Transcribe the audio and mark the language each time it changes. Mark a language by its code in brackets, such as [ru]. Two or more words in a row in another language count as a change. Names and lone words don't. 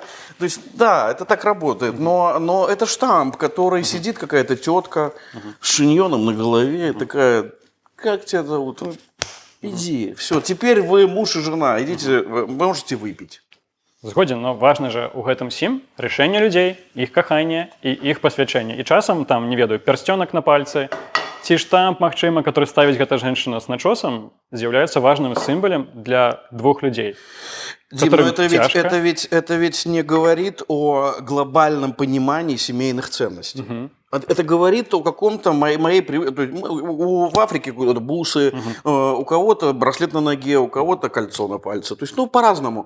[ru] То есть, да, это так работает. Но это штамп, который сидит какая-то тетка с шиньоном на голове, такая, как тебя зовут? Ну, иди, все, теперь вы муж и жена, идите, вы можете выпить. [be] Згоден, но важна же у гэтым сім рашэнне людзей, іх каханне і іх пасвячэнне. І часам там, не ведаю, пярсцёнак на пальцы, ці штамп, магчыма, который ставіць гэта [ru] женщина с начосом, [be] з'яўляецца важным сімвалем для двух людзей. [ru] Дим, но это ведь не говорит о глобальном понимании семейных ценностей. Это говорит о каком-то в Африке бусы, у кого-то браслет на ноге, у кого-то кольцо на пальце. То есть, ну, по-разному.